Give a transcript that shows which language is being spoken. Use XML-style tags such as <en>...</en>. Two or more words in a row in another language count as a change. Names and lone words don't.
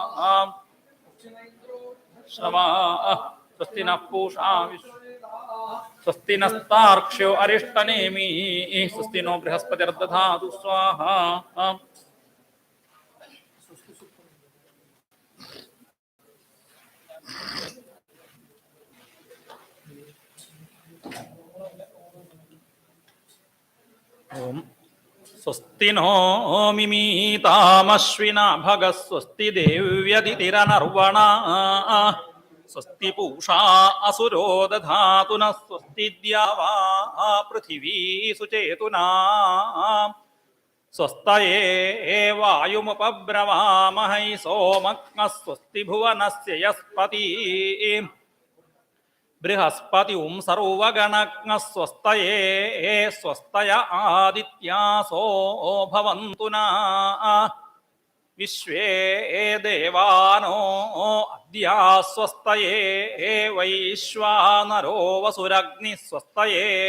<sa>श्रवा स्वस्ति नः पूषा स्वस्ति नस्तार्क्ष्यो अरिष्टनेमि स्वस्ति नो बृहस्पतिर्दधातु स्वाहा ओम स्वस्ति नो मिमीतामश्विना भगः स्वस्ति देव्यदितिरनर्वणा സ്വസ്തി പൂഷാ അസുരോ ദധാതു നഃ സ്വസ്തി ദ്യാവാ പൃഥിവീ സുചേതുനാ സ്വസ്തയേ വായുമുപബ്രവാമഹൈ സോമഗ്നഃ സ്വസ്തി ഭുവനസ്യ യസ്പതി ബൃഹസ്പതിം സർവഗണജ്ഞഃ സ്വസ്തയേ സ്വസ്തയ ആദിത്യാസോ ഭവന്തു നഃ വിശ്വേ ദേവാനോ അദ്യാ സ്വസ്തയേ വൈശ്വാനരോ വസുരഗ്നി സ്വസ്തയേ</sa>